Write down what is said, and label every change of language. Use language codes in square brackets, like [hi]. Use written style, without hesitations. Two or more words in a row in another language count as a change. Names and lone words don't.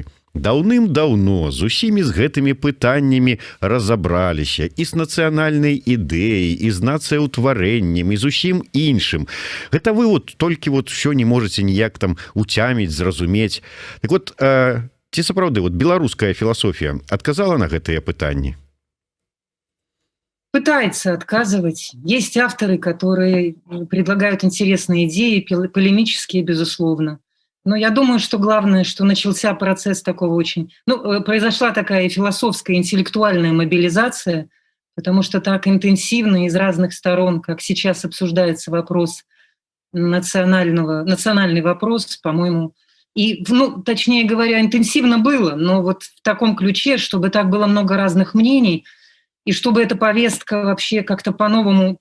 [be] Даўным-даўно з усімі з гэтымі пытаннямі разабраліся і з нацыянальнай ідэяй, і з нацыяўтварэннем, і з усім іншым. Гэта вы вот толькі вот ўсё не можаце ніяк там уцяміць, зразумець. Так вот, ці сапраўды вот беларуская філасофія адказала на гэтыя пытанні? [ru] Пытается отказывать. Есть авторы, которые предлагают интересные идеи, полемические, безусловно. Но я думаю, что главное, что начался процесс такого очень... произошла такая философская, интеллектуальная мобилизация, потому что так интенсивно из разных сторон, как сейчас обсуждается вопрос национальный вопрос, по-моему, и, точнее говоря, интенсивно было, но вот в таком ключе, чтобы так было много разных мнений, и чтобы эта повестка вообще как-то по-новому...